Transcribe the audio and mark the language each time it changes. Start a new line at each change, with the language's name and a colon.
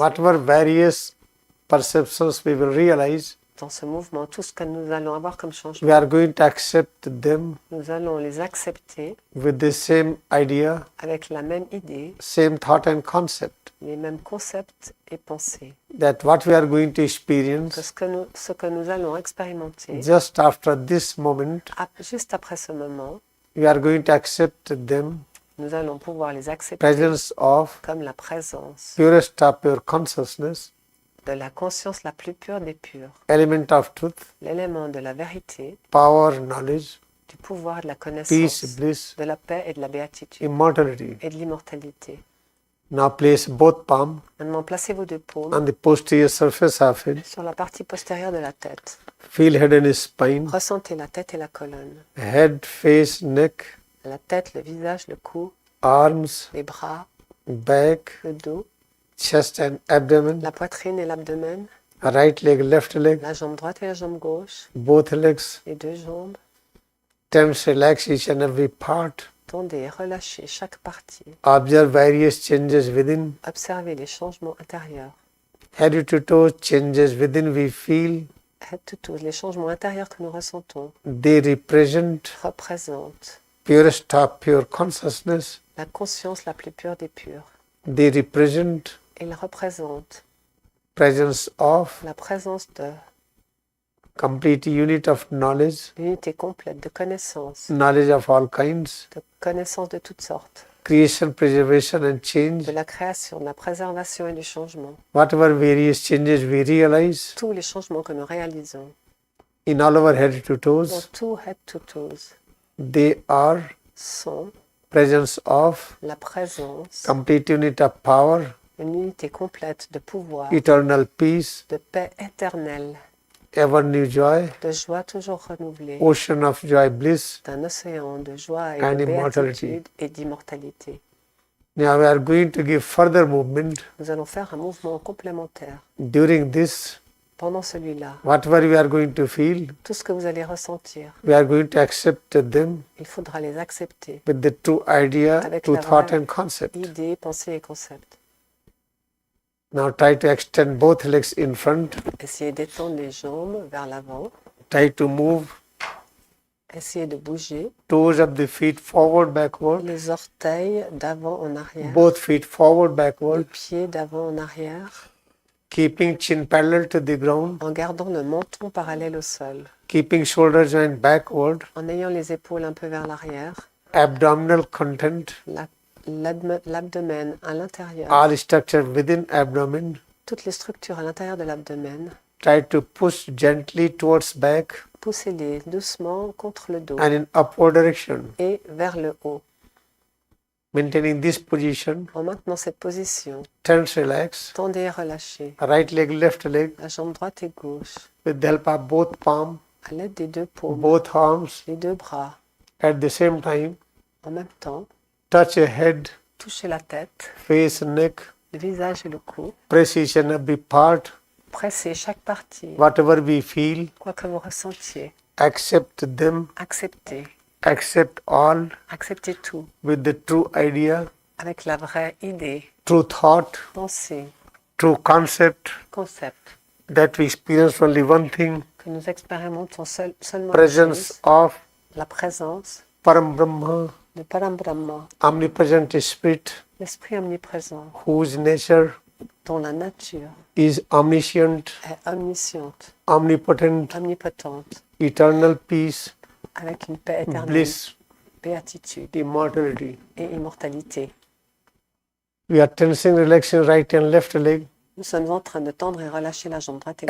English: whatever various perceptions we will realize,
French: dans ce mouvement, tout ce que nous allons avoir comme
English: we
French: changement,
English: are going to accept them
French: nous allons les accepter
English: with the same idea,
French: avec la même idée,
English: same thought and concept.
French: les mêmes concepts et pensées.
English: That what we are going to
French: Que
English: experience
French: ce que nous allons expérimenter,
English: just after this moment,
French: juste après ce moment,
English: we are going to accept them,
French: nous allons pouvoir les accepter
English: presence of
French: comme la présence
English: purest of pure consciousness,
French: de la conscience la plus pure des pures,
English: element of truth,
French: l'élément de la vérité,
English: power, knowledge,
French: du pouvoir, de la
English: peace,
French: connaissance,
English: bliss,
French: de la paix et de la béatitude
English: immortality.
French: et de l'immortalité.
English: Now place both palms
French: Maintenant, placez vos deux paumes
English: on the posterior surface of it.
French: sur la partie postérieure de la tête.
English: Feel head and spine,
French: Ressentez la tête et la colonne.
English: head, face, neck,
French: La tête, le visage, le cou,
English: arms,
French: les bras,
English: back,
French: le dos,
English: chest and abdomen,
French: la poitrine et l'abdomen,
English: right leg, left leg,
French: la jambe droite et la jambe gauche,
English: both legs.
French: les deux jambes.
English: Tense, relax each and every part.
French: Tendez et relâchez chaque partie.
English: Observe various changes within.
French: Observez les changements intérieurs.
English: Head to toe changes within we feel. Head to toe,
French: les changements intérieurs que nous ressentons
English: They represent
French: représentent
English: purest of pure consciousness.
French: la conscience la plus pure des pures.
English: They represent
French: Ils représentent
English: presence of
French: la présence de
English: complete unit of knowledge,
French: l'unité complète de connaissances,
English: knowledge of all kinds,
French: de connaissances de toutes sortes,
English: creation, preservation and change.
French: de la création, de la préservation et du changement.
English: Whatever various changes we realize
French: Tous les changements que nous réalisons
English: in all our head to
French: dans
English: toes,
French: tout
English: head to toes they are
French: sont
English: presence of
French: la présence,
English: complete unit of power,
French: une unité complète de pouvoir,
English: eternal peace,
French: de paix éternelle,
English: ever new joy,
French: de joie toujours renouvelée,
English: ocean of joy, bliss.
French: d'un océan de joie et
English: And
French: de
English: immortality.
French: béatitude et d'immortalité.
English: Now we are going to give further movement
French: Nous allons faire un mouvement complémentaire.
English: during this.
French: Pendant celui-là,
English: Whatever we are going to feel,
French: tout ce que vous allez ressentir,
English: we are going to accept them
French: il faudra les accepter.
English: with the true idea,
French: Avec
English: true
French: la
English: thought
French: vraie
English: and concept.
French: Idées, pensées et concepts.
English: Now try to extend both legs in front.
French: Essayez d'étendre les jambes vers l'avant.
English: Try to move
French: Essayez de bouger
English: toes of the feet forward, backward.
French: les orteils d'avant en arrière,
English: Both feet forward,
French: les
English: backward.
French: pieds d'avant en arrière,
English: Keeping chin parallel to the ground.
French: en gardant le menton parallèle au sol,
English: Keeping shoulder joint backward.
French: en ayant les épaules un peu vers l'arrière,
English: Abdominal content.
French: l'abdomen à l'intérieur,
English: All structure within abdomen.
French: toutes les structures à l'intérieur de l'abdomen.
English: Try to push gently towards back
French: Poussez-les doucement contre le dos
English: and in upward direction.
French: et vers le haut.
English: Maintaining this position.
French: En maintenant cette position,
English: Tense, relax.
French: tendez et relâchez
English: Right leg, left leg.
French: la jambe droite et gauche
English: With the help of both palms,
French: à l'aide des deux paumes,
English: both arms.
French: les deux bras.
English: At the same time,
French: En même temps,
English: touch your head,
French: touchez la tête,
English: face, neck.
French: le visage et le cou.
English: Press each and every part.
French: Pressez chaque partie,
English: Whatever we feel,
French: quoi que vous ressentiez.
English: accept them.
French: Acceptez,
English: Accept all
French: acceptez tout
English: with the true idea,
French: avec la vraie idée,
English: true thought,
French: pensée,
English: true concept
French: concept,
English: that we experience only one thing,
French: que nous expérimentons seulement une
English: presence
French: chose,
English: of
French: la présence
English: Parambrahma,
French: de Parambrahma,
English: omnipresent spirit,
French: l'esprit omniprésent,
English: whose nature
French: dont la nature
English: is omniscient,
French: est omnisciente,
English: omnipotent,
French: omnipotente,
English: eternal peace,
French: avec une paix éternelle,
English: bliss,
French: béatitude
English: immortality.
French: et immortalité.
English: We are tensing, relaxing right and left leg
French: Nous sommes en train de tendre et relâcher la jambe droite et